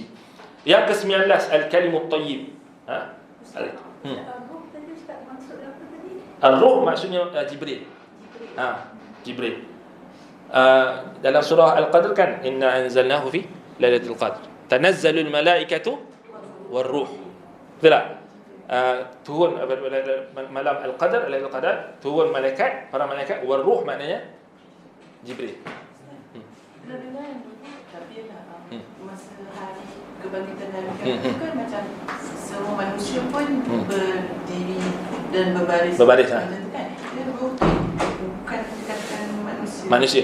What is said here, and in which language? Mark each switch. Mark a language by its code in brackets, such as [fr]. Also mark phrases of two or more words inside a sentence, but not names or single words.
[ms] Yang ke-19 Al-Kalimut Tayyib. Ar-Ruh maksudnya Jibril. Jibril. Dalam surah Al-Qadr kan, [ar] إنا أنزلناه في ليلة القدر. تنزل الملائكة والروح. [ms] Betul tak? Turun malam Al-Qadr, Lailatul Qadar, turun malaikat, para malaikat, war-ruh maknanya Jibril. Tapi masa hari kebangkitan hari kiamat kan macam semua manusia pun berdiri dan berbaris kan? Dia bukan dikatakan manusia.